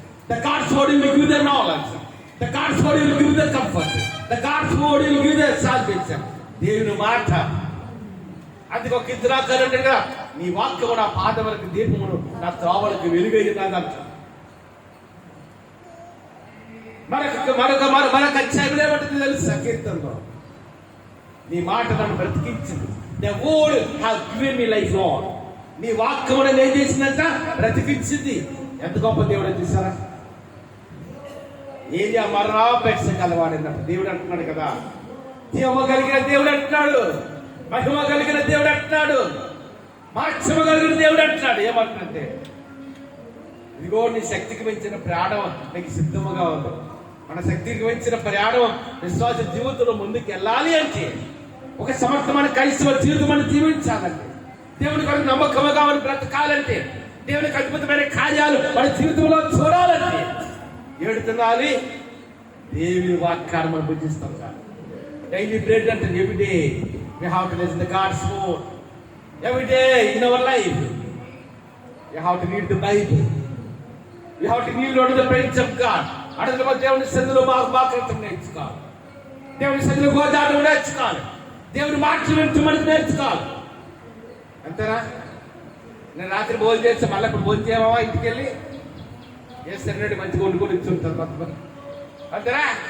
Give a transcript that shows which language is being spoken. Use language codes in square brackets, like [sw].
[en] The God's word will give the knowledge. The God's word will give the comfort. The God's word will give the salvation. [te] దేవుని మాట. అందుకు ఒక కీర్తనకారుడు అంటాడుగా, నీ వాక్యము నా పాదములకు దీపమును, నా త్రోవలకు వెలుగైనదంట. మరొక అధ్యాయంలో ఏమంటుంది తెలుసా కీర్తనలో? నీ మాట నన్ను బ్రతికించింది. [en] The word has given me life, Lord. [te] నీ వాక్యము నన్ను ఏం చేసిందంట? బ్రతికించింది. ఎంత గొప్ప దేవుడు చూసారా? ఏది మరణాపేక్ష కలవాడినట్టు దేవుడు అంటున్నాడు కదా. జీవము కలిగిన దేవుడు అంటున్నాడు, మహిమ కలిగిన దేవుడు అంటున్నాడు, మాక్షమ కలిగిన దేవుడు అంటున్నాడు. ఏమంటున్నట్టే, ఇదిగో నీ శక్తికి మించిన ప్రయాణం నీకు సిద్ధముగా ఉంది. మన శక్తికి మించిన ప్రయాణం విశ్వాస జీవితంలో ముందుకు వెళ్ళాలి అంటే, ఒక సమర్థమైన క్రైస్తవ జీవితం మనం జీవించాలంటే, దేవుని కొరకు నమ్మకముగా మనం బ్రతకాలంటే, దేవునికి అద్భుతమైన కార్యాలు మన జీవితంలో చూడాలంటే ఏడు తినాలి? దేవుని వాక్యాన్ని మనం భుజిస్తాం కాదు. [en] Daily bread అంటే every day we have to listen to God's word. Every day in our life we have to read the Bible. We have to kneel under the presence of God. [te] అడగల దేవుని సన్నిధిలో వాక్యం నేర్చుకోవాలి. దేవుని సన్నిధిలో గోదావరి నేర్చుకోవాలి. దేవుని మాటలు వింటూ మనకు నేర్చుకోవాలి. అంతేనా? నేను రాత్రి భోజనం చేస్తే మళ్ళీ ఇప్పుడు భోజనం చేయమా? ఇంటికి వెళ్ళి చేస్తానండి, మంచిగా వండుకొని ఇచ్చుంటారు కొంతమంది. అంతేనా?